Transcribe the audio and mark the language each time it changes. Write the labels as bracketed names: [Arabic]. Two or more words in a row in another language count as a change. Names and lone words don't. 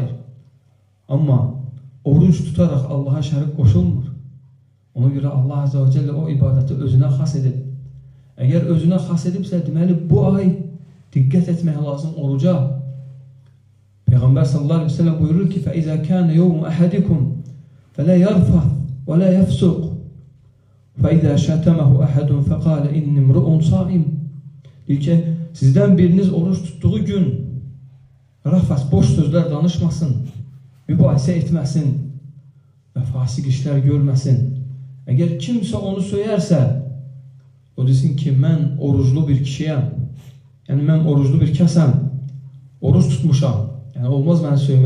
[Azerbaijani] Amma oruc tutaraq Allaha şərik qoşulmur. Ona görə Allah Azze və Cəllə o ibadəti özünə xas edib. Əgər özünə xas edibsə, deməli, bu ay diqqət etmək lazım oruca. Peyğəmbər [Arabic] صلى الله عليه وسلم [Azerbaijani] buyurur ki, [Arabic] فَإِذَا كَانَ يَوْمُ أَحَدِكُمْ فَلَا يَرْفَثْ وَلَا يَفْسُقْ فَإِذَا شَتَمَهُ أَحَدٌ فَقَالَ إِنِّ امْرُؤٌ صَائِمٌ. [Azerbaijani] Deyir ki, sizdən biriniz oruç tutduğu gün rafas, boş sözlər danışmasın, mübahisə etməsin və fasik işlər görməsin. Əgər kimsə onu söyərsə, o desin ki, mən oruclu bir kişiyəm, yəni mən oruclu bir kəsəm, oruc tutmuşam, yəni olmaz məni söymək.